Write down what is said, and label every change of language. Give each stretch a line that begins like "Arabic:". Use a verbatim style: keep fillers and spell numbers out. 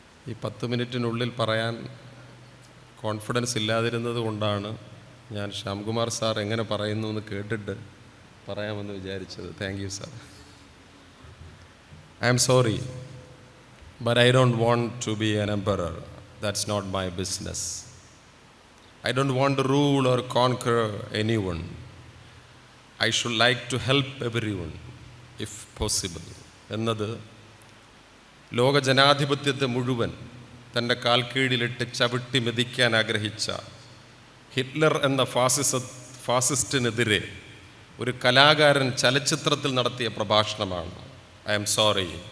Malayalam: ഈ പത്ത് മിനിറ്റിനുള്ളിൽ പറയാൻ കോൺഫിഡൻസ് ഇല്ലാതിരുന്നത് കൊണ്ടാണ് ഞാൻ ശ്യാംകുമാർ സാർ എങ്ങനെ പറയുന്നു എന്ന് കേട്ടിട്ട് പറയാമെന്ന് വിചാരിച്ചത്.
English: Thank you sir. I'm sorry but I don't want to be an emperor. That's not my business. I don't want to rule or conquer anyone. I should like to help everyone, if possible.
Malayalam: എന്നത് ലോക ജനാധിപത്യത്തെ മുഴുവൻ തൻ്റെ കാൽക്കീഴിലിട്ട് ചവിട്ടി മെതിക്കാൻ ആഗ്രഹിച്ച Hitler എന്ന ഫാസിസ ഫാസിസ്റ്റിനെതിരെ ഒരു കലാകാരൻ ചലച്ചിത്രത്തിൽ നടത്തിയ പ്രഭാഷണമാണ്.
English: I'm sorry.